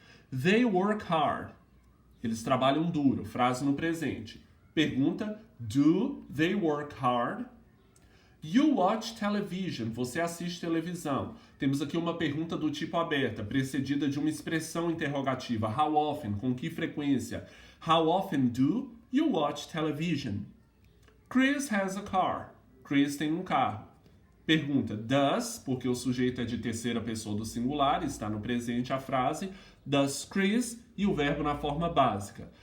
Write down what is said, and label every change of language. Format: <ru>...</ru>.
<en>They work hard.</en> <pt>Eles trabalham duro. Frase no presente. Pergunta.</pt> <en>Do they work hard? You watch television.</en> <pt>Você assiste televisão. Temos aqui uma pergunta do tipo aberta, precedida de uma expressão interrogativa.</pt> <en>How often?</en> <pt>Com que frequência?</pt> <en>How often do you watch television? Chris has a car.</en> <pt>Chris tem um carro. Pergunta, does, porque o sujeito é de terceira pessoa do singular, está no presente a frase, does Chris, e o verbo na forma básica.</pt>